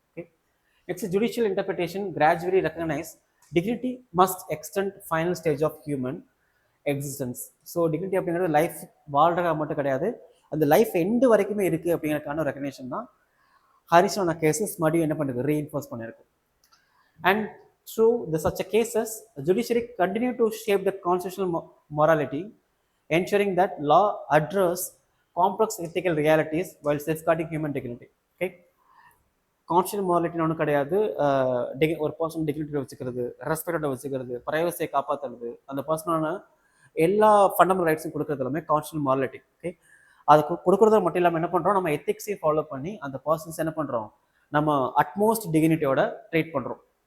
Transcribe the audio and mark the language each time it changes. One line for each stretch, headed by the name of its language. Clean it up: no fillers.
English: Okay, next judicial interpretation gradually recognise dignity must extend final stage of human existence.
Tamil: So dignity அப்படிங்கிறது life வாழ்றதா மட்டும் கிடையாது, அந்த life end வரைக்குமே இருக்குது அப்படிங்கிறதுக்கான ரெகக்னேஷன் தான் ஹரிஷ் ராணா கேசஸ் மறுபடியும் என்ன பண்ணுறது, ரீஇன்ஃபோர்ஸ் பண்ணியிருக்கு.
English: And through such a cases, the judiciary continue to shape the constitutional morality, ensuring that law address complex ethical realities while safeguarding human dignity.
Tamil: Okay, constitutional morality ஒன்றும் கிடையாது. ஒரு பர்சன் டிக்னிட்டியை வச்சுக்கிறது, ரெஸ்பெக்டோட வச்சுக்கிறது, ப்ரைவசியை காப்பாற்றுறது, அந்த பர்சனான எல்லா ஃபண்டமெண்டல் ரைட்ஸும் கொடுக்குறது எல்லாமே கான்ஸ்டியூஷனல் மாரலிட்டி. ஓகே, அது கொடுக்குறது மட்டும் இல்லாமல் என்ன பண்ணுறோம், நம்ம எத்திக்ஸையும் ஃபாலோ பண்ணி அந்த பர்சன்ஸ் என்ன பண்ணுறோம், நம்ம அட்மோஸ்ட் டிக்னிட்டியோட ட்ரீட் பண்ணுறோம்.